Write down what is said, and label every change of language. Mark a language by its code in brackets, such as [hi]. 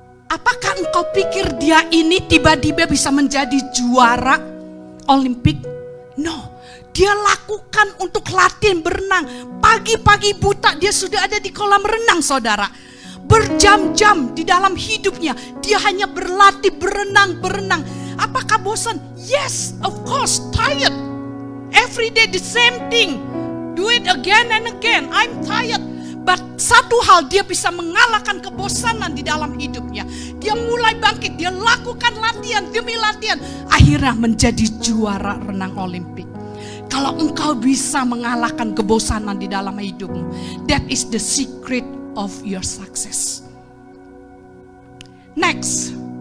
[id] Apakah engkau pikir dia ini tiba-tiba bisa menjadi juara Olimpik? No. Dia lakukan untuk latihan berenang. Pagi-pagi buta dia sudah ada di kolam renang saudara. Berjam-jam di dalam hidupnya dia hanya berlatih berenang. Apakah bosan? [en] Yes, of course, tired. Every day the same thing. Do it again and again. I'm tired. [id] But satu hal dia bisa mengalahkan kebosanan di dalam hidupnya. Dia mulai bangkit, dia lakukan latihan demi latihan. Akhirnya menjadi juara renang Olimpik. Kalau engkau bisa mengalahkan kebosanan di dalam hidupmu, [en] that is the secret of your success. [id] Next.